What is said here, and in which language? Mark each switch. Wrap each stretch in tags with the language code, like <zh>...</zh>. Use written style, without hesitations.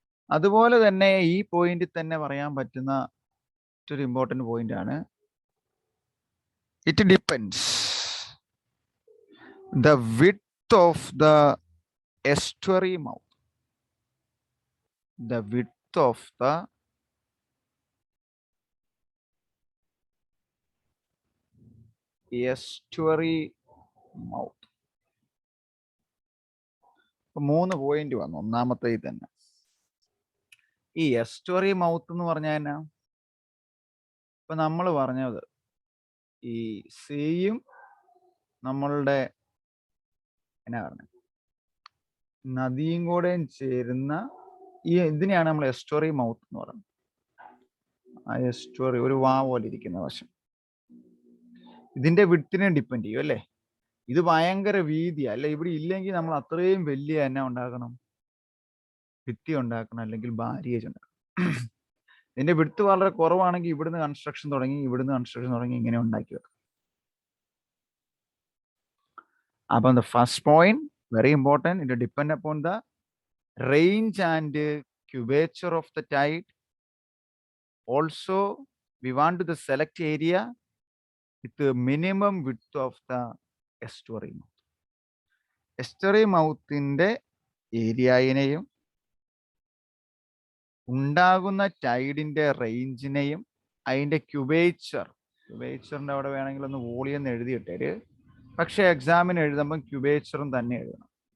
<ml>അതുപോലെ തന്നെ ഈ പോയിന്റിൽ തന്നെ പറയാൻ പറ്റുന്ന ഒരു ഇമ്പോർട്ടന്റ് പോയിന്റ് ആണ്,</ml> <en>It depends the width of the estuary mouth. The width of the estuary mouth.</en> <ml>3 point വന്നു. ഒന്നാമത്തെ തന്നെ ഈ എസ്റ്റുറി മൗത്ത് എന്ന് പറഞ്ഞാൽ എന്നാ? ഇപ്പൊ നമ്മൾ പറഞ്ഞത് ഈ സീയും നമ്മളുടെ എന്നാ പറഞ്ഞ നദിയും കൂടെ ചേരുന്ന ഈ ഇതിനെയാണ് നമ്മൾ എസ്റ്റുറി മൗത്ത് എന്ന് പറയുന്നത്. ആ എസ്റ്റുറി ഒരു വാ പോലെ ഇരിക്കുന്ന വശം ഇതിന്റെ വിഡ്ത്തിനെ ഡിപ്പെൻഡ് ചെയ്യും അല്ലേ? ഇത് ഭയങ്കര വീതിയാ അല്ലെ? ഇവിടെ ഇല്ലെങ്കിൽ നമ്മൾ അത്രയും വലിയ എന്നാ ഉണ്ടാക്കണം, ഭിത്തി ഉണ്ടാക്കണം, അല്ലെങ്കിൽ ബാരിയേജ് ഉണ്ടാക്കണം. ഇതിന്റെ വിഡ്ത്ത് വളരെ കുറവാണെങ്കിൽ ഇവിടുന്ന് കൺസ്ട്രക്ഷൻ തുടങ്ങി, ഇങ്ങനെ ഉണ്ടാക്കി വെക്കാം.</ml> <en>അപ്പം the first point very important, it depend upon the range and curvature of the tide. Also, we want to select area with the minimum width of the estuary mouth.</en> <ml>Estuary mouth inde ഏരിയയിനെയും ഉണ്ടാകുന്ന ടൈഡിന്റെ റേഞ്ചിനെയും അതിന്റെ ക്യൂബേച്ചറിന്റെ അവിടെ വേണമെങ്കിൽ ഒന്ന് volume എന്ന് എഴുതിയിട്ടേര്. പക്ഷെ എക്സാമിന് എഴുതുമ്പം ക്യൂബേച്ചറും തന്നെ എഴുതണം.</ml>